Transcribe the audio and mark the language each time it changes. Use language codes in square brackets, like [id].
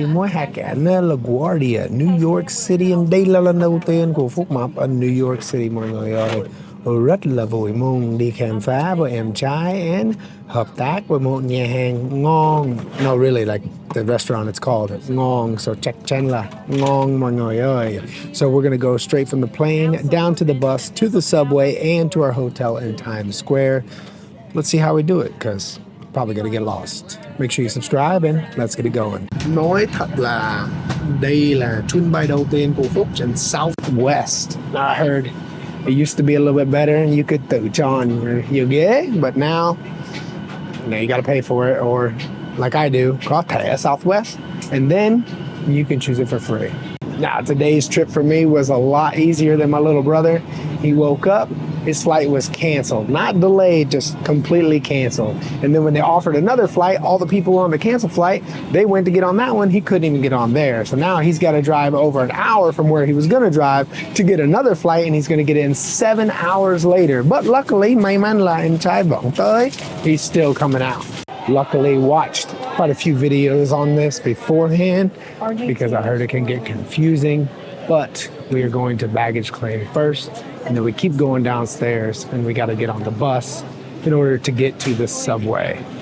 [vi] Mối hạ cảnh là LaGuardia, New York City. Đây là lần đầu tiên của Phúc Mập ở New York City mọi người ơi. Rất là vui mừng đi khám phá với em trai and hợp tác với một nhà hàng ngon. [en] No, really, like the restaurant it's called ngon. [vi] So chắc chắn là ngon mọi người ơi. [en] So we're gonna go straight from the plane down to the bus to the subway and to our hotel in Times Square. Let's see how we do it, because probably gonna get lost. Make sure you subscribe and let's get it going. [vi] Nói thật là đây là chuyến bay đầu tiên của Phúc trên Southwest. [en] I heard it used to be a little bit better and you could [vi] tự chọn [en] your ghế, but now you gotta pay for it, or like I do, [vi] có thẻ Southwest, [en] and then you can choose it for free. Now, today's trip for me was a lot easier than my little brother. He woke up, his flight was canceled. Not delayed, just completely canceled. And then when they offered another flight, all the people on the canceled flight, they went to get on that one. He couldn't even get on there. So now he's got to drive over an hour from where he was going to drive to get another flight, and he's going to get in 7 hours later. But luckily, [vi] may mắn là anh trai vẫn tới. [en] He's still coming out. Luckily, watched quite a few videos on this beforehand because I heard it can get confusing. But we are going to baggage claim first, and then we keep going downstairs, and we got to get on the bus in order to get to the subway.